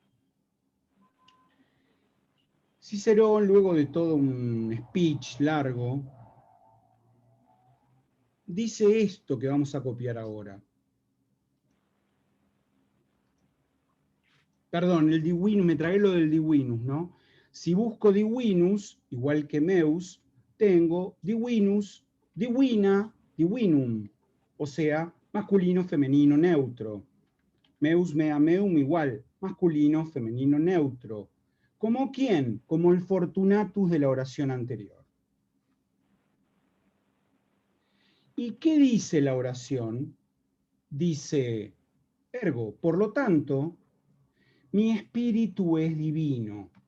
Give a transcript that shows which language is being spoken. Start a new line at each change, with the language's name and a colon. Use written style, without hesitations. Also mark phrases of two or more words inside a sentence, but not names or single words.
Spanish: Cicerón, luego de todo un speech largo, dice esto que vamos a copiar ahora. Perdón, el divinus, me tragué lo del divinus, ¿no? Si busco divinus, igual que meus, tengo
Latin: divinus, divina, divinum,
Spanish: o sea, masculino, femenino, neutro.
Latin: Meus, mea, meum,
Spanish: igual, masculino, femenino, neutro. ¿Como quién? Como el fortunatus de la oración anterior. ¿Y qué dice la oración? Dice, ergo, por lo tanto, mi espíritu es divino.